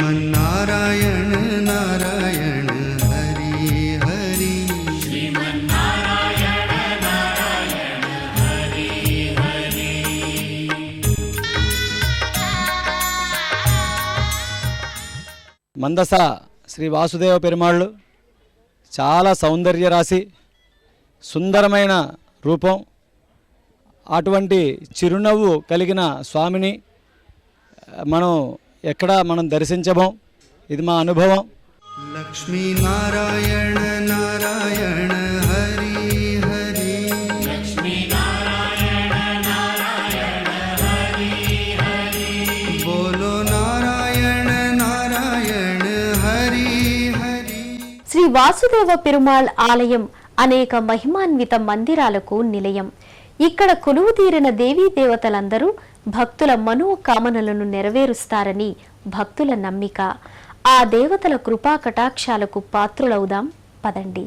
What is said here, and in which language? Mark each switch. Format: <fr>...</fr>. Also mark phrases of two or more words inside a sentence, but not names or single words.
<sa>श्रीमन्नारायण नारायण हरि हरि श्रीमन्नारायण नारायण हरि हरि।</sa> <te>మందస శ్రీ వాసుదేవ పెరుమాళ్ళు చాలా సౌందర్య రాశి, సుందరమైన రూపం, అటువంటి చిరునవ్వు కలిగిన స్వామిని మనం దర్శించము. ఇది మా అనుభవం.</te> <sa>लक्ष्मी नारायण नारायण हरि हरि लक्ष्मी नारायण नारायण हरि हरि बोलो नारायण नारायण हरि हरि।</sa> <te>శ్రీ వాసుదేవ పెరుమాళ్ ఆలయం అనేక మహిమాన్విత మందిరాలకు నిలయం. ఇక్కడ కొలువు తీరిన దేవీ దేవతలందరూ భక్తుల మనోకామనలను నెరవేరుస్తారని భక్తుల నమ్మిక. ఆ దేవతల కృపా కటాక్షాలకు పాత్రులవుదాం పదండి.</te>